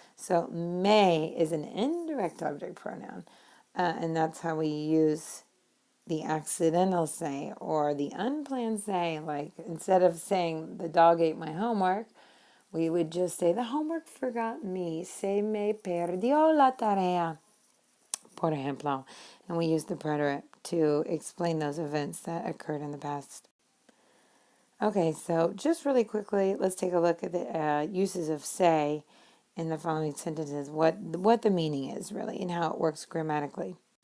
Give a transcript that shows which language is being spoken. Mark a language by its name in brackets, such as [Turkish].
[English] So me is an indirect object pronoun. And that's how we use the accidental say or the unplanned say. Like instead of saying the dog ate my homework, we would just say the homework forgot me. [Spanish] Se me perdió la tarea, por ejemplo. [English] And we use the preterite to explain those events that occurred in the past. Okay, so just really quickly, let's take a look at the uses of say in the following sentences, what the meaning is really and how it works grammatically.